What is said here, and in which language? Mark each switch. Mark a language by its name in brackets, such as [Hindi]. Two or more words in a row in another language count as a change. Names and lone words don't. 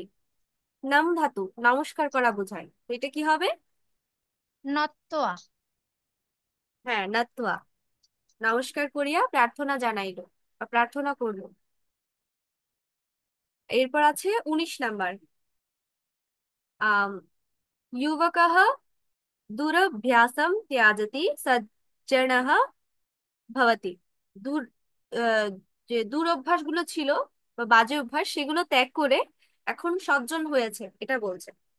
[Bangla] নাম ধাতু, নমস্কার করা বোঝায়, তো এটা কি হবে? নত্বয়া। হ্যাঁ, নাত্বা, নমস্কার করিয়া প্রার্থনা জানাইলো বা প্রার্থনা করলো। এরপর আছে 19 নাম্বার। [Sanskrit] আম युवकः दुरभ्यासं त्याजति सज्जनः ভবতি। [Bangla] দূর যে দুরভ্যাস গুলো ছিল বা বাজে অভ্যাস, সেগুলো ত্যাগ করে এখন সজ্জন হয়েছে, এটা বলছে।